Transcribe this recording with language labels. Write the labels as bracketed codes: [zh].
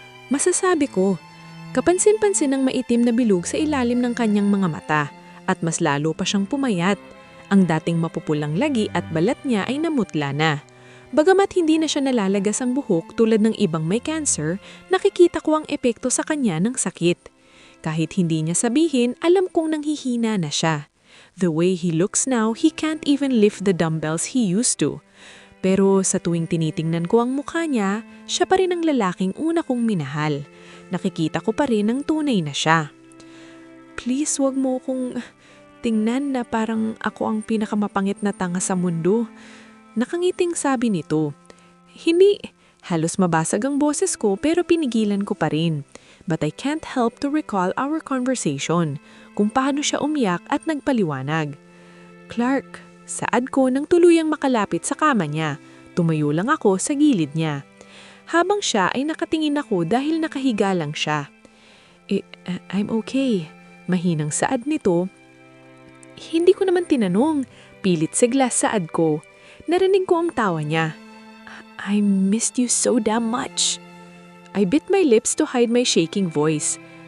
[tl] Masasabi ko, kapansin-pansin ang maitim na bilog sa ilalim ng kanyang mga mata at mas lalo pa siyang pumayat. Ang dating mapupulang lagi at balat niya ay namutla na. Bagamat hindi na siya nalalagas ang buhok tulad ng ibang may cancer, nakikita ko ang epekto sa kanya ng sakit. Kahit hindi niya sabihin, alam kong nanghihina na siya. [en] The way he looks now, he can't even lift the dumbbells he used to. [tl] Pero sa tuwing tinitingnan ko ang mukha niya, siya pa rin ang lalaking una kong minahal. Nakikita ko pa rin ang tunay na siya. Please, wag mo kong tingnan na parang ako ang pinakamapangit na tanga sa mundo. Nakangiting sabi nito. Hindi, halos mabasag ang boses ko pero pinigilan ko pa rin. [en] But I can't help to recall our conversation, [tl] kung paano siya umiyak at nagpaliwanag. Clark, saad ko nang tuluyang makalapit sa kama niya. Tumayo lang ako sa gilid niya. Habang siya ay nakatingin ako dahil nakahiga lang siya. [en] I'm okay. [tl] Mahinang saad nito. Hindi ko naman tinanong. Pilit siglas saad ko. Narinig ko ang tawa niya. [en] I missed you so damn much. I bit my lips to hide my shaking voice.